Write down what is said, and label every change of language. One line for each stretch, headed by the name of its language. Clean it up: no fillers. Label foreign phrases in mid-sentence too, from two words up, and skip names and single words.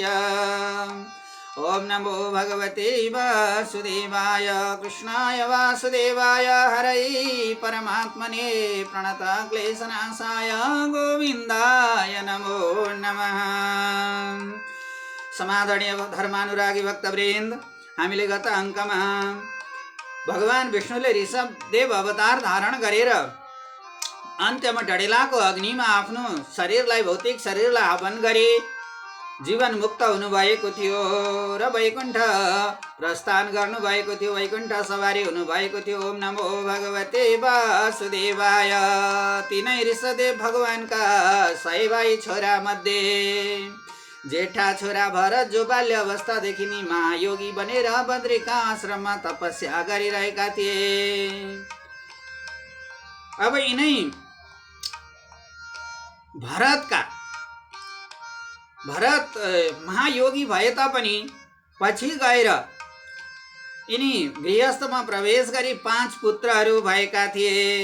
Sanskrit: ओम नमो भगवते वासुदेवाय। कृष्णाय वासुदेवाय हरये परमात्मने प्रणतक्लेशनाशाय गोविन्दाय नमो नमः।
Nepali: समादरणीय धर्मानुरागी भक्तवृन्द, हामीले गत अङ्कमा भगवान विष्णुले ऋषभदेव अवतार धारण गरेर अन्त्यमा डडेलाको अग्निमा आफ्नो शरीरलाई भौतिक शरीरलाई हवन गरे जीवन मुक्त हुनुभएको थियो र वैकुण्ठ प्रस्थान गर्नुभएको थियो, वैकुण्ठ सवारी हुनुभएको थियो।
Sanskrit: ओम नमो भगवते वासुदेवाय।
Nepali: तिनै ऋषभदेव भगवानका 100 भाइ छोरा मध्ये जेठा छोरा भरत, जो बाल्य अवस्थादेखि नै महायोगी बनेर बद्रिका आश्रममा तपस्या गरिरहेका थिए। अब यिनै भरत महायोगी भए तापनि पछि गएर यिनी गृहस्थमा प्रवेश गरी 5 पुत्रहरू भएका थिए।